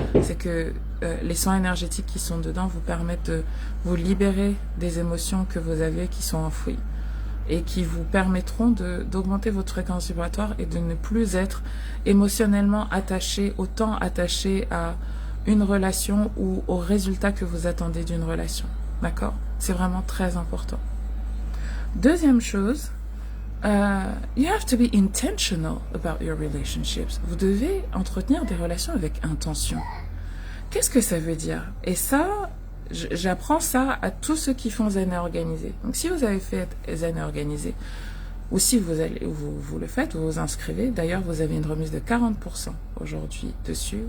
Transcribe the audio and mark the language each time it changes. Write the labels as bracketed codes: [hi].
[fr] C'est que les soins énergétiques qui sont dedans vous permettent de vous libérer des émotions que vous avez qui sont enfouies. Et qui vous permettront d'augmenter votre fréquence vibratoire et de ne plus être émotionnellement autant attaché à une relation ou au résultat que vous attendez d'une relation. D'accord? C'est vraiment très important. Deuxième chose, [en] you have to be intentional about your relationships. [fr] Vous devez entretenir des relations avec intention. Qu'est-ce que ça veut dire? Et ça, j'apprends ça à tous ceux qui font Zen organisé. Donc si vous avez fait Zen organisé, ou si vous le faites, vous vous inscrivez. D'ailleurs, vous avez une remise de 40% aujourd'hui dessus.